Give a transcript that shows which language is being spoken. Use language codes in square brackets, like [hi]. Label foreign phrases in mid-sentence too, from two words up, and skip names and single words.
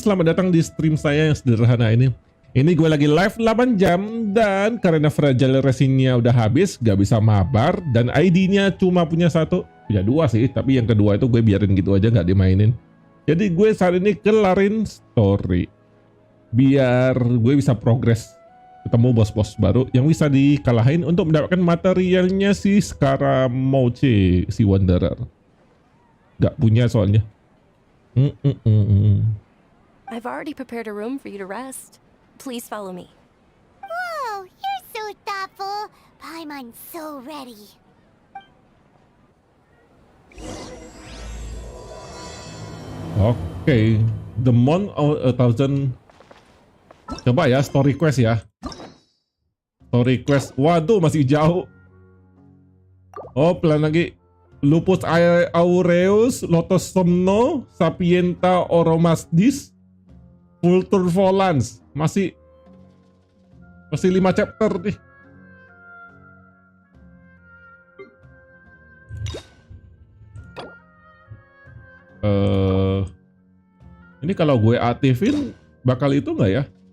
[id] Selamat datang di stream saya yang sederhana ini. Ini gue lagi live 8 jam dan karena fragile resinnya udah habis, gak bisa mabar dan ID-nya cuma punya 1, punya 2 sih, tapi yang kedua itu gue biarin gitu aja nggak dimainin. Jadi gue saat ini kelarin story biar gue bisa progres, ketemu bos-bos baru yang bisa dikalahin untuk mendapatkan materialnya si Scaramouche, si Wanderer. Gak punya soalnya. [en] I've already prepared a room for you to rest. Please follow me. Whoa, you're so thoughtful. Paimon's so ready. [id] Oke, The Month of 1000. Coba ya [en] story quest [id] ya. [en] Story quest. [id] Waduh, masih jauh. Oh, pelan lagi. [la] Lupus aureus, Lotus somno, Sapienta oromasdis, Vultur volans. [id] Masih 5 chapter nih. Ini kalau gue aktifin bakal itu nggak ya?